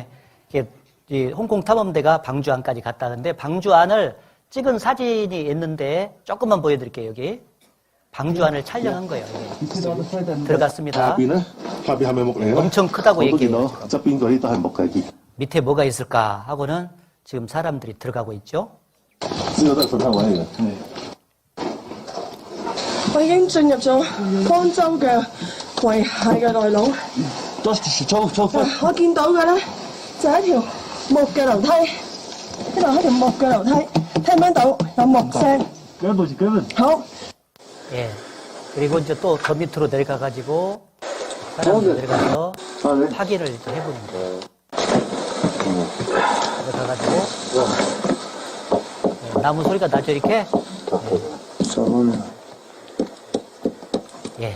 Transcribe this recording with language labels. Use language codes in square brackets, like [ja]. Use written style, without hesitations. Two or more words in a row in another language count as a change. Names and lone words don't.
[ko] 이 홍콩 탐험대가 방주 안까지 갔다는데 방주 안을 찍은 사진이 있는데 조금만 보여드릴게요. 여기 방주 안을 촬영한 거예요. 들어갔습니다. 엄청 크다고 얘기해요. 밑에 뭐가 있을까 하고는 지금 사람들이 들어가고 있죠. [yue] 我已經進入咗方舟嘅遺骸嘅內籠。我見到嘅咧就係一條木嘅樓梯，呢度係一條木嘅樓梯，聽唔聽到有木聲？好。 [ko] 예. 그리고 이제 또 더 밑으로 내려가가지고 사람들 내려가서 확인을 이제 해보는 거예요. 내려가가지고 네, 나무 소리가 나죠 이렇게? 예.